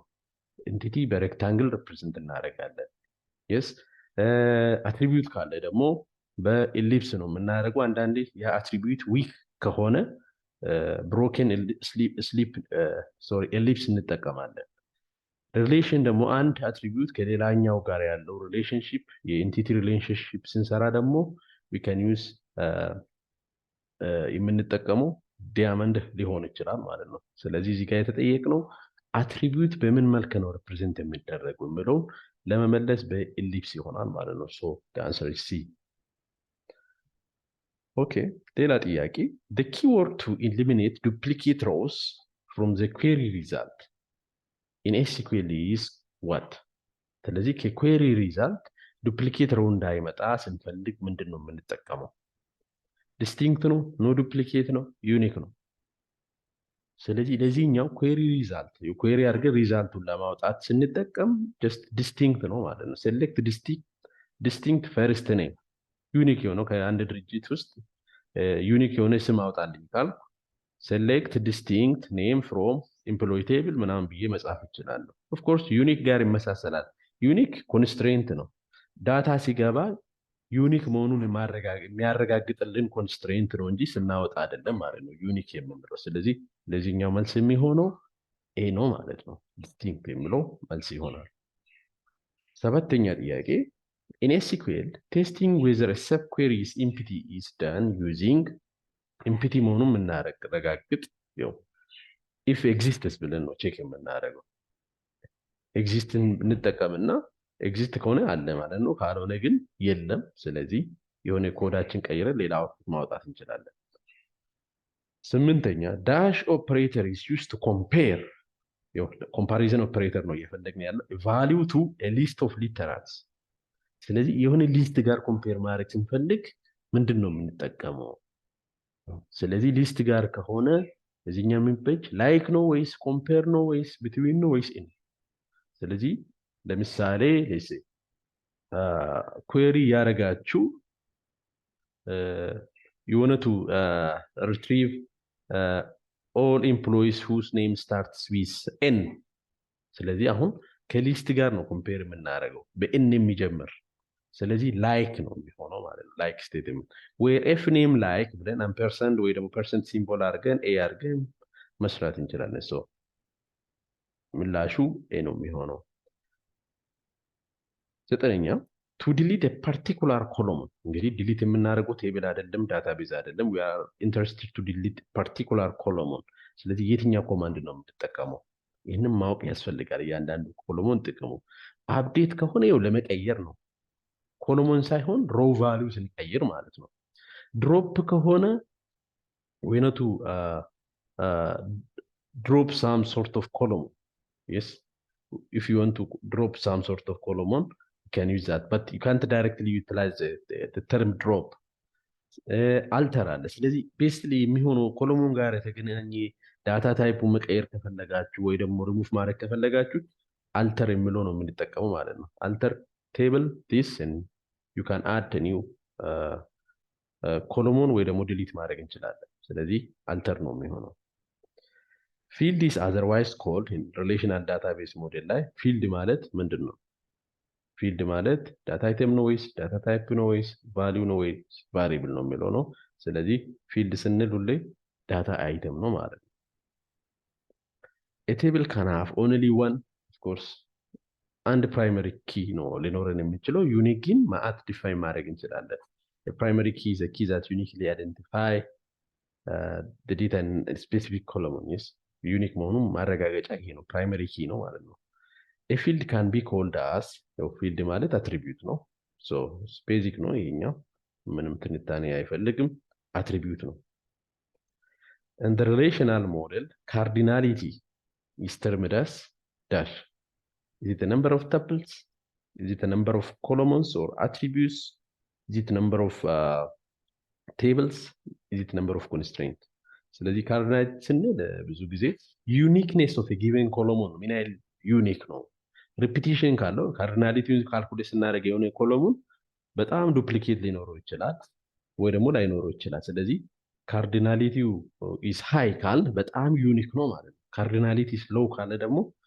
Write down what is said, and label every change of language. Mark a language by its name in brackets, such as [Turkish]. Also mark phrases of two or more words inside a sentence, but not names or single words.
[Amharic] ኢንቲቲ በሬክታንግል ሪፕሬዘንት እናደርጋለን። yes አትሪቢዩት ካለ ደግሞ በኤሊፕስ ነው የምናደርገው። አንዳንዴ የአትሪቢዩት ዊክ ከሆነ [English] broken ellipse [Amharic] እንጠቀማለን። ሪሌሽን ደግሞ አንድ አትሪቢዩት ከሌላኛው ጋር ያለው ሪሌሽንሺፕ የኢንቲቲ ሪሌሽንሺፕ ስንሰራ ደግሞ [English] we can use [Amharic] የምንጠቀመው ዲያመንድ ሊሆን ይችላል ማለት ነው። ስለዚህ እዚህ ጋር የተጠየቅነው አትሪቢዩት በምን መልክ ነው ሪፕሬዘንት የሚደረገው የሚለው ለመመለስ በኤሊፕስ ይሆናል ማለት ነው። [English] so the answer is C። [Amharic] ኦኬ ሌላ ጥያቄ [English] the keyword to eliminate duplicate rows from the query result in SQL is what? [Amharic] ስለዚህ ከ [English] query result [Amharic] ዱፕሊኬት ሮው እንዳይመጣ ስንፈልግ ምንድን ነው የምንጠቀመው? ዲስቲንክት ነው፣ [English] no duplicate [Amharic] ነው፣ ዩኒክ ነው። ስለዚህ ለዚህኛው query result የquery አድርገን ሪዛልቱን ለማውጣት ስንጠቀም [English] just distinct [Amharic] ነው ማለት ነው። [English] select distinct first name [Amharic] ዩኒክ የሆነው ከአንድ ድርጅት ውስጥ ዩኒክ የሆነ ስም አውጣልኝ ካልኩ select [English] distinct name from employee table [Amharic] ምናምን ብዬ መጻፍ እችላለሁ። [English] of course [Amharic] ዩኒክ ጋር ይመሳሰላል። [English] unique constraint [Amharic] ነው። ዳታ ሲገባ ዩኒክ መሆኑን የሚያረጋግጥልን ኮንስትሬንት ነው እንጂ ስናወጣ አይደለም ማለት ነው ዩኒክ የምንለው። ስለዚህ ለዚህኛው መልስ የሚሆነው ኤ ነው ማለት ነው። ዲስቲንክት የሚለው መልስ ይሆናል። ሰባተኛ ጥያቄ [English] in SQL testing whether a subquery is empty is done using empty [Amharic] መሆኑን የምናረጋግጥ [English] if exists [Amharic] ብለን ነው ቼክ የምናደርገው። ኤግዚስትን እንጠቀምና ኤግዚስት ከሆነ አለ ማለት ነው፣ ካልሆነ ግን የለም። ስለዚህ የሆነ ኮዳችን ቀይረን ሌላ አውትፑት ማውጣት እንችላለን። ስምንተኛ [English] dash operator is used to compare comparison operator [Amharic] ነው እየፈለግን ያለው [English] value to a list of literals። [Amharic] ስለዚህ የሆነ ሊስት ጋር ኮምፔር ማድረግ ስንፈልግ ምንድን ነው የምንጠቀመው? ስለዚህ ሊስት ጋር ከሆነ እዚህኛው የሚበጅ ላይክ ነው ወይስ ኮምፔር ነው ወይስ ቢትዊን ነው ወይስ ኢን? ስለዚህ ለምሳሌ ኩዌሪ ያረጋችሁ [English] you want to retrieve all employees whose name starts [Amharic] with n። ስለዚህ አሁን ከሊስት ጋር ነው ኮምፔር የምናደርገው በn የሚጀምር። ስለዚህ ላይክ ነው የሚሆነው ማለት ነው። [English] like statement where f name like [Amharic] ብለን ampersand ወይ ደግሞ [English] percent symbol [Amharic] አድርገን a አድርገን መስራት እንችላለን። ሶ ምላሹ a ነው የሚሆነው። ዘጠነኛ [English] to delete a particular column [Amharic] እንግዲህ ዲሊት የምናደርገው ቴብል አይደለም ዳታቤዝ አይደለም [English] we are interested to delete particular column። [Amharic] ስለዚህ የትኛው ኮማንድ ነው የምንጠቀመው? ይህንን ማወቅ ያስፈልጋል። እያንዳንዱ ኮሎሞን ጥቅሙ አፕዴት ከሆነ ይኸው ለመቀየር ነው፣ ኮሎሞን ሳይሆን [English] row value [Amharic] ስንቀይር ማለት ነው። ድሮፕ ከሆነ [English] we need to drop some sort of column. yes if you want to drop some sort of column you can use that but you can't directly utilize the term drop. [Amharic] alter አለ። ስለዚህ ቤስሊ የሚሆነው ኮሎሞን ጋር የተገናኘ ዳታ ታይፑ መቀየር ከፈለጋችሁ ወይ ደግሞ ሪሙቭ ማድረግ ከፈለጋችሁ alter የሚለው ነው የምንጠቀመው ማለት ነው። [English] alter table this and you can add a new [Amharic] ኮሎሞን ወይ ደግሞ ዲሊት ማድረግ እንችላለን። ስለዚህ alter ነው የሚሆነው። [English] field is otherwise called in relational database model [Amharic] ላይ field ማለት ምንድን ነው? field ማለት [English] data item [Amharic] ነው ወይስ [English] data type [Amharic] ነው ወይስ ቫልዩ ነው ወይስ ቫሪብል ነው የሚለው ነው። ስለዚህ field ስንል ሁሌ [English] data item [Amharic] ነው ማለት ነው። [English] a table can have only one, of course [Amharic] አንድ [English] primary key [Amharic] ነው ሊኖረን የሚችለው። ዩኒክ ግን ማአት ዲፋይን ማድረግ እንችላለን። የፕራይመሪ ኪ [English] is a key that uniquely identify the data in a specific column. [Amharic] yes ዩኒክ መሆኑን ማረጋገጫ ይሄ ነው፣ [English] primary key [Amharic] ነው ማለት ነው። [English] a field can be called as field [Amharic] ማለት አትሪቢዩት ነው። so ቤዚክ ነው ይሄኛው፣ ምንም ትንታኔ አይፈልግም፣ አትሪቢዩት ነው። [English] and the relational model cardinality is termed as dash. Is it the number of tuples? Is it the number of columns or attributes? Is it the number of tables? Is it the number of constraints? [Amharic] ስለዚህ ካርዲናሊቲ ስንል ብዙ ጊዜ [English] uniqueness of given column [Amharic] ምን ያህል ዩኒክ ነው። ሪፒቲሽን ካለው ካርዲናሊቲውን ካልኩሌት ስናደርግ የሆነ ኮሎሙን በጣም ዱፕሊኬት ሊኖረው ይችላል ወይ ደግሞ ላይኖረው ይችላል። ስለዚህ ካርዲናሊቲው [English] is high [Amharic] ካል በጣም ዩኒክ ነው ማለት ነው። [English] cardinality low [Amharic] ካለ ደግሞ